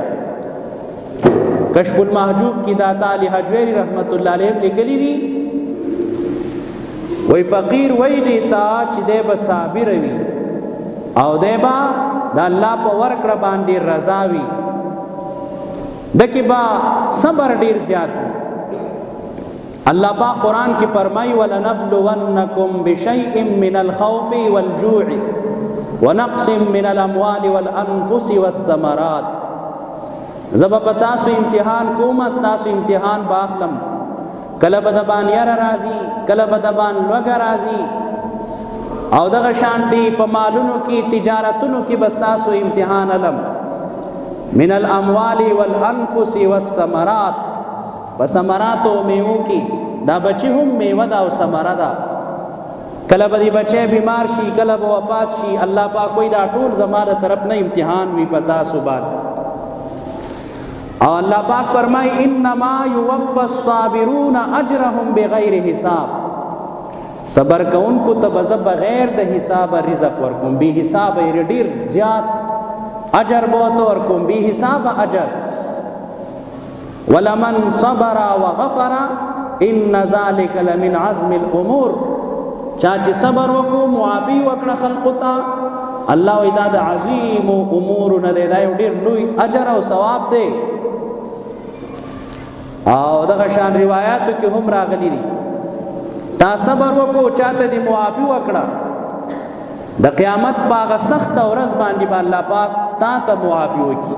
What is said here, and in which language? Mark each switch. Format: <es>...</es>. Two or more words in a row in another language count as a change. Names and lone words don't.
<ps>کشف المحجوب کې داتا علی حجویری</ps> <ar>رحمت الله علیه</ar> <ps>لیکلي دي وای فقیر ویلی تا چې دی به صابر وي او دی به د الله په ورکړه باندې رضا وي، دکې به صبر ډیر زیات وي. الله پاک قرآن کې فرمایي</ps> <ar>وَلَنَبْلُوَنَّكُمْ بِشَيْءٍ مِّنَ الْخَوْفِ وَالْجُوعِ وَنَقْصٍ مِّنَ الْأَمْوَالِ وَالْأَنفُسِ وَالثَّمَرَاتِ.</ar> <ps>زه به په تاسو امتحان کوم، ستاسو امتحان به اخلم. کله به د باندې یاره راځي، کله به د باندې لوږه راځي، او دغه شانتي په مالونو کې تجارتونو کې به ستاسو امتحان علم.</ps> <ar>من الاموال والانفس والثمرات،</ar> <ps>په ثمرات او میوو کې دا بچي هم میوه ده او ثمره ده. کله به دی بچی بیمار شي، کله به وفات شي، الله پاک وایي دا ټول زما د طرف نه امتحان وي په تاسو باندې. او الله پاک فرمای</ps> <ar>انما یوفى الصابرون اجرهم بغیر حساب.</ar> <ps>صبر کوونکو ته به زه بغیر د حساب رزق ورکوم، بی حساب ډیر زیات اجر به ورته ورکوم، بی حساب اجر.</ps> <ar>ولمن صبر وغفر ان ذلك لمن عزم الامور.</ar> <ps>چا چې صبر وکړو معافي وکړه خلقو ته، الله وایي دا د عظیم امور نه دی، دا یو ډیر لوی اجر او ثواب دی. او دغه شان روایاتو کې هم راغلي دي تا صبر وکړو چاته دی معافي وکړه، د قیامت په هغه سخته ورځ باندې به الله پاک تا ته معافي وکړي.</ps>